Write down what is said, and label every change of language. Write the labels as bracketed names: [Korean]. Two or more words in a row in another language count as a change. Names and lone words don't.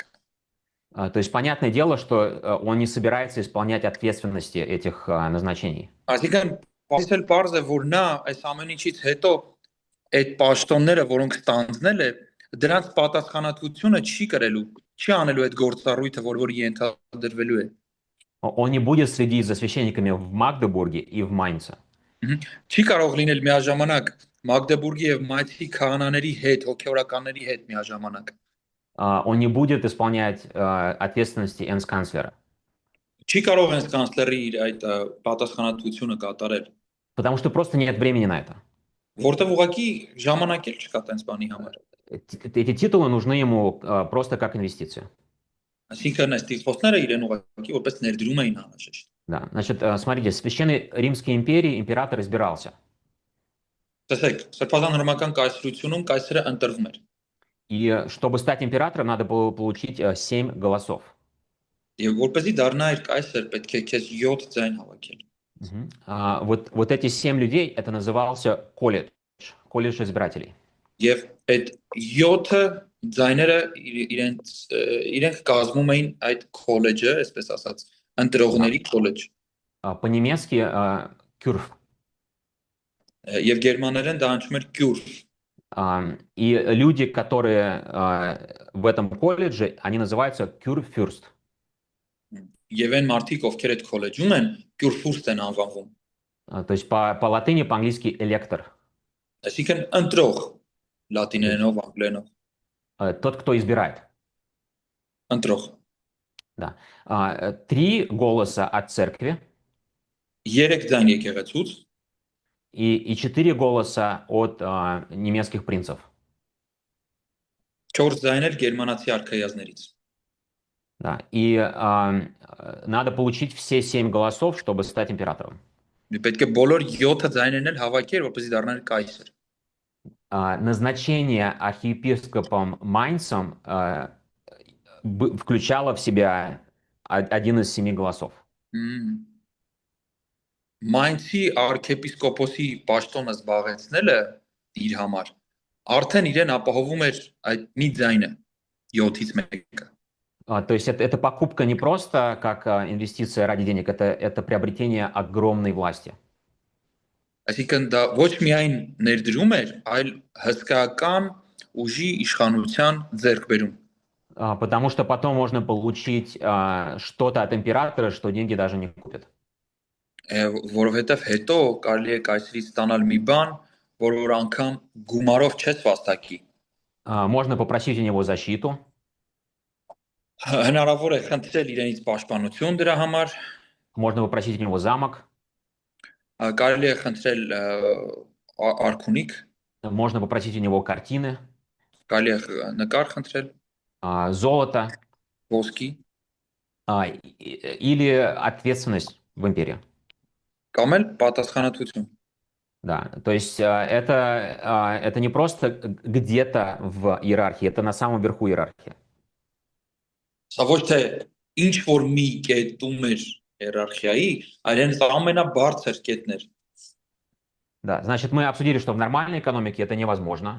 [Russian] То есть понятное дело, что он не собирается исполнять ответственности этих назначений. [Armenian] Այսինքն պասել բարձ է, որ նա այս ամեն ինչից հետո այդ պաշտոնները, որոնք ստանձնել է, դրանց պատասխանատվությունը չի կրելու, չի անելու այդ գործառույթը, որ ենթադրվելու է։ [Russian] Он не будет следить за священниками в Магдебурге и в Майнце. [Armenian] Չի կարող լինել միաժամանակ Մագդեբուրգի եւ Մայնցի քահանաների հետ, հոգեորականների հետ միաժամանակ։ [Russian] Он не будет исполнять ответственности энс-канцлера. [Armenian] Չի կարող энс-կանցլերի իր այդ պատասխանատվությունը կատարել։ [Russian] Потому что просто нет времени на это. [Armenian] Որտեւ ուղղակի ժամանակ էլ չկա տենց բանի համար։ [Russian] Эти титулы нужны ему просто как инвестиция. [Armenian] Այսինքն այս տիտղոսները իրեն ուղղակի որպես ներդրում էին անհրաժեշտ։ [Russian] Да, значит, смотрите, в Священной Римской империи император избирался. [Armenian] Տեսեք, Սրբազան հռոմական կայսրությունում կայսրը ընտրվում էր։ [Russian] И чтобы стать императором, надо было получить 7 голосов. [Armenian] Եվ որպեսզի դառնայր կայսր, պետք է քեզ 7 ձայն հավաքել։ [Russian] Вот эти 7 людей, это назывался колледж избирателей. [Armenian] Եվ այդ 7 ձայները իրենք կազմում էին այդ քոլեջը, այսպես ասած, ընտրողների քոլեջ։ [Russian] По-немецки кюрф. [Armenian] Եվ գերմաներեն դա հնչում էր կյուր։ [Russian] И люди, которые в этом колледже, они называются Kurfürst. [Armenian] Եվ այն մարդիկ, ովքեր այդ քոլեջում են, Կյուրֆուրստ են անվանվում։ [Russian] То есть по латыни, по-английски электор. [Armenian] Այսինքն ընտրող [Russian] То есть [Armenian] լատիներենով, անգլերենով, [Russian] тот, кто избирает. [Armenian] ընտրող։ [Russian] Да. 3 голоса от церкви [Armenian] 3 ձայն եկեղեցուց [Russian] и 4 голоса от немецких принцев. [Armenian] 4 ձայներ գերմանացի արքայազներից։ [Russian] Да. И надо получить все 7 голосов, чтобы стать императором. [Armenian] Պետք է բոլոր 7 ձայներն էլ հավաքեր, որպեսզի դառնար կայսր։ [Russian] Назначение архиепископом Майнцем включало в себя один из 7 голосов. [Armenian] Մայնցի արքեպիսկոպոսի պաշտոնը զբաղեցնելը իր համար արդեն իրեն ապահովում էր այդ մի ձայնը 7-ից 1-ը։ [Russian] То есть это покупка не просто как инвестиция ради денег, это приобретение огромной власти. [Armenian] Այսինքն դա ոչ միայն ներդրում էր, այլ հսկայական ուժի իշխանության ձեռքբերում։ [Russian] Потому что потом можно получить что-то от императора, что деньги даже не купят. [Armenian] Որովհետև հետո կարելի է կայսրից ստանալ մի բան, որ անգամ գումարով չես վաստակի։ [Russian] Можно попросить у него защиту. [Armenian] Հնարավոր է խնդրել իրենից պաշտպանություն դրա համար։ [Russian] Можно попросить у него замок. [Armenian] Կարելի է խնդրել արքունիք։ [Russian] Можно попросить у него картины. [Armenian] Կարելի է նկար խնդրել։ [Russian] Золото. [Armenian] Ոսկի։ [Russian] Или ответственность в империи. [Armenian] Կամ էլ պատասխանատվություն։ [Russian] Да, то есть это не просто где-то в иерархии, это на самом верху иерархии. [Armenian] Սա ոչ թե ինչ որ մի կետում էր իերարխիայի, այլ հենց ամենաբարձր կետներ։ [Russian] Да, значит, мы обсудили, что в нормальной экономике это невозможно.